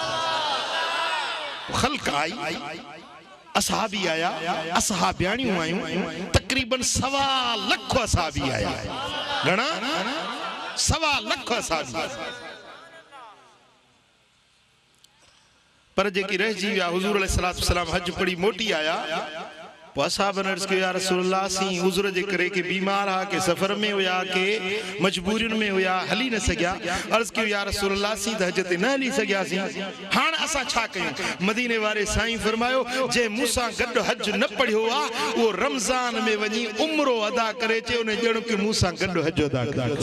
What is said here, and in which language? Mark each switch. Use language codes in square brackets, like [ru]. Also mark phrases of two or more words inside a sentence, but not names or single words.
[sd] ख़ल्क़ आई, असहाबी आया, असहाबियाणियूं आयूं, तकरीबन 1.25 लख असहाबी आया। घणा? 1.25 लख असहाबी। पर जेकी रहिजी विया हुजूर [ar] عليه الصلاة والسلام [sd] हज पढ़ी मोटी आया। पोइ असहाबन अर्ज़ कयो [ar] يا رسول الله [sd] सी उज़र जे करे के बीमार हा के सफ़र में हुया के मजबूरियुनि में हुया हली न सघिया। अर्ज़ कयो [ar] يا رسول الله [sd] सी त हज ते न हली सघियासीं, हाणे असां छा कयूं? मदीने वारे साईं फरमायो जे मूंसां गॾु हज न पढ़ियो आ उहो रमज़ान में वञी उम्रो अदा करे अचे उन ॼण के मूंसां गॾु हज अदा करे।